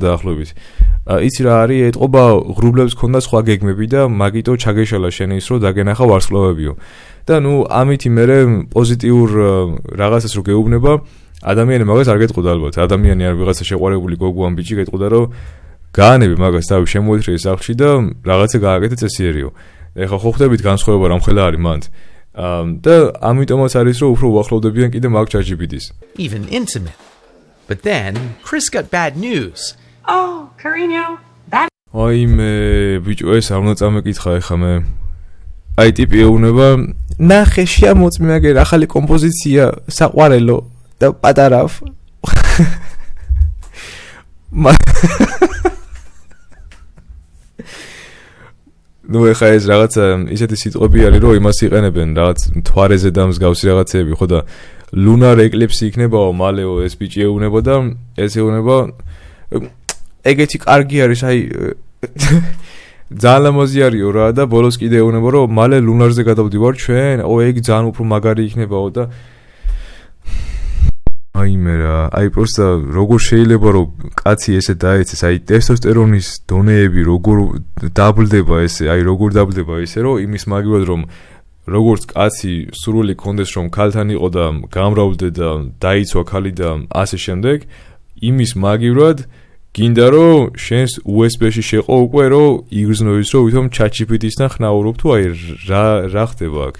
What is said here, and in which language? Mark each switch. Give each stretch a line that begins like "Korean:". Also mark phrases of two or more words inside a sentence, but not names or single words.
Georgian: დაახლოებით იცი რა არის ეტყობა ღრუბლებს ქონდა სხვა გეგმები და მაგიტო ჩაგეშალა შენ ის რომ დაგენახა ვარსკვლავებიო და ნუ ამითი მე პოზიტიურ რაღაცას რო გეუბნება ადამიანი მაგას არ გეტყოდა ალბათ ადამიანი არ ვიღაცა შეყვარებული გოგო ან ბიჭი გეტყოდა რომ გაანები მაგას თავი შემოეთრიე სახლში და რაღაცა გააკეთე წესიერიო ეხა ხო ხვდებით განსხვავება რამხელა არის მანდ და ამიტომაც არის რომ უფრო უახლოვდებიან კიდე მაგ ChatGPT-ს
English: even intimate. But then, Chris got bad news. Oh, Carino, that
Georgian: აი მე ბიჭო ეს არ უნდა წამეკითხა ეხა მე აი ტიპი ეუბნება ნახე შეამოწმე აგერ ახალი კომპოზიცია საყვარელო და პატარავ ნუ ეხა ეს რაღაცა ისეთი სიტყვები არის რომ იმას იყენებენ რაღაც თვარეზე და მსგავსი რაღაცეები ხო და
English: lunar eclipse
Georgian: იქნებაო მალეო ეს ბიჭი ეუბნება და ეს ეუბნება ეგეთი კარგი არის აი ძალიან ლამაზი არისო რა და ბოლოს კიდე ეუბნება რომ მალე ლუნარზე გადავდივარ ჩვენ ეგ ძალიან უფრო მაგარი იქნებაო და აი მე რა აი პროსტა როგორ შეიძლება რომ კაცი ესე დაეცეს აი ტესტოსტერონის დონეები როგორ დაბლდება ესე აი როგორ დაბლდება ესე რომ იმის მაგივრად რომ როგორც კაცი სურვილი კონდეს რომ ქალთან იყო და გამრავლდე და დაიცვა ქალი და ასე შემდეგ იმის მაგივრად გინდა რომ შენს USB-ში შეყო უკვე რომ იგრძნო ის რომ ვითომ ChatGPT-სთან ხნაურობ თუ აი რა ხდება აქ